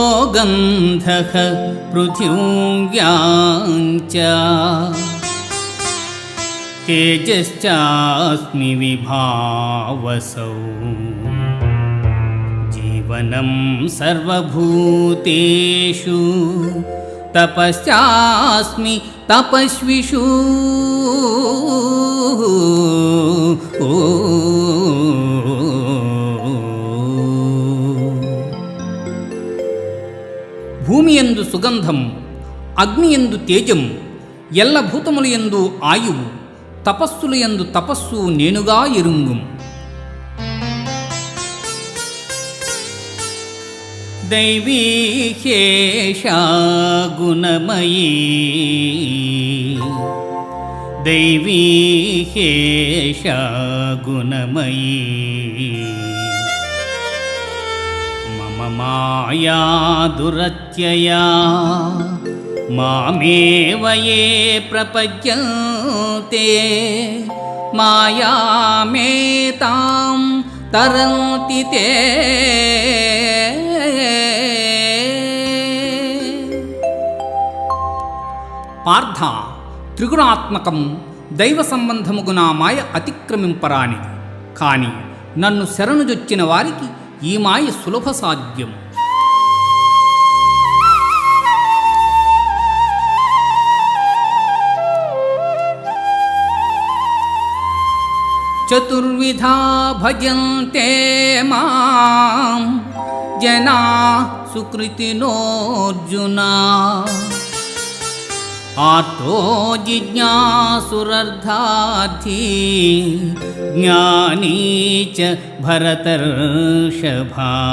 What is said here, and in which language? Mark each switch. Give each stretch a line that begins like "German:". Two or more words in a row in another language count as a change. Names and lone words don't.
Sanskrit: गन्धः पृथिव्यां च तेजश्चास्मि विभावसौ जीवनं सर्वभूतेषु तपश्चास्मि तपस्विषु
Telugu: భూమియందు సుగంధం, అగ్నియందు తేజం, ఎల్ల భూతములయందు ఆయువు, తపస్సులయందు తపస్సు నేనుగా ఎరుంగుం.
Sanskrit: दैवी ह्येषा गुणमयी दैवी ह्येषा गुणमयी मम माया दुरत्यया मामेव ये प्रपद्यन्ते मायामेतां तरन्ति ते.
Telugu: పార్థ, త్రిగుణాత్మకం దైవ సంబంధముగున మాయ అతిక్రమింపరానిది. కాని నన్ను శరణుజొచ్చిన వారికి ఈ మాయ సులభ సాధ్యం.
Sanskrit: चतुर्विधा भजन्ते मां जना सुकृतिनोर्जुना आर्तो जिज्ञासुरर्थार्थी ज्ञानी च भरतर्षभा.